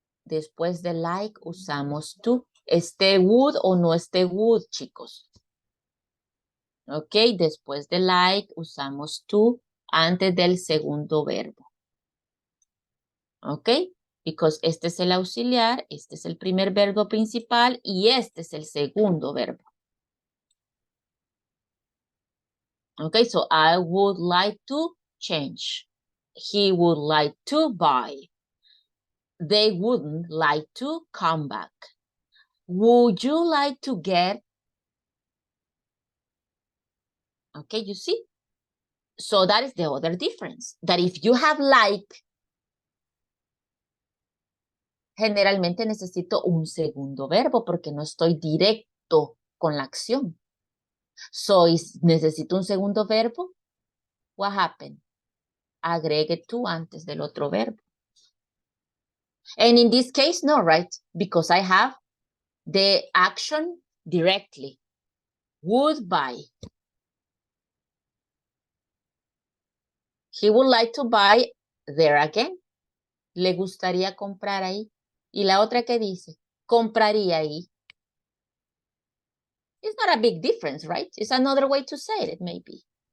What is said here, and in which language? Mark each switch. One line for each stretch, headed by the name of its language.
Spanish: Después de like usamos to. Esté would o no esté would, chicos. Ok, después de like usamos to antes del segundo verbo. Ok, because este es el auxiliar, este es el primer verbo principal y este es el segundo verbo.
English: Ok, so I would like to change. He would like to buy. They wouldn't like to come back. Would you like to get? Okay, you see? So that is the other difference. That if you have like,
Spanish: generalmente necesito un segundo verbo porque no estoy directo con la acción. So, necesito un segundo verbo.
English: What happened?
Spanish: Agregue to antes del otro verbo.
English: And in this case, no, right? Because I have the action directly. would buy. He would like to buy there again.
Spanish: Le gustaría comprar ahí. Y la otra que dice, compraría ahí.
English: It's not a big difference, right? It's another way to say it, maybe.